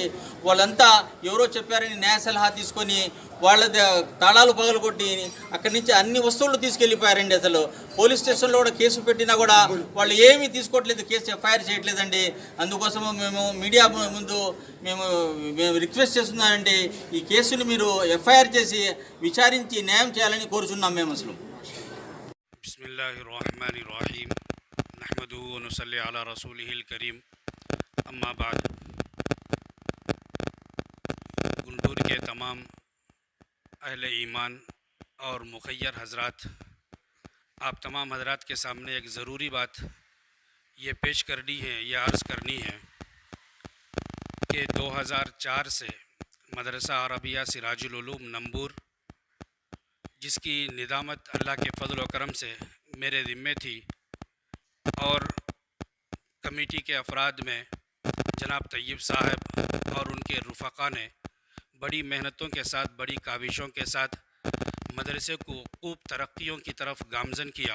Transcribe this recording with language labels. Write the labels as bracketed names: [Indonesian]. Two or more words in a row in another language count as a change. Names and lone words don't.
[Telugu] వాళ్ళంతా ఎవరో చెప్పారని న్యాయ సలహా తీసుకొని వాళ్ళ తాళాలు పగలగొట్టి అక్కడి నుంచి అన్ని వస్తువులు తీసుకెళ్ళిపోయారండి. అసలు పోలీస్ స్టేషన్లో కూడా కేసు పెట్టినా కూడా వాళ్ళు ఏమీ తీసుకోవట్లేదు, కేసు ఎఫ్ఐఆర్ చేయట్లేదండి. అందుకోసము మేము మీడియా ముందు మేము రిక్వెస్ట్ చేస్తున్నామండి, ఈ కేసుని మీరు ఎఫ్ఐఆర్ చేసి విచారించి న్యాయం చేయాలని కోరుచున్నాం మేము. అసలు [Arabic] بسم الله الرحمن الرحيم نحمده ونصلي على رسوله الكريم أما بعد. [Urdu] گنٹور کے تمام اہل ایمان اور مخیر حضرات، آپ تمام حضرات کے سامنے ایک ضروری بات یہ پیش کرنی ہے، یہ عرض کرنی ہے کہ 2004 سے مدرسہ عربیہ سراج العلوم نمبور، جس کی نظامت اللہ کے فضل و کرم سے میرے ذمے تھی، اور کمیٹی کے افراد میں جناب طیب صاحب اور ان کے رفقاء نے بڑی محنتوں کے ساتھ، بڑی کاوشوں کے ساتھ مدرسے کو خوب ترقیوں کی طرف گامزن کیا.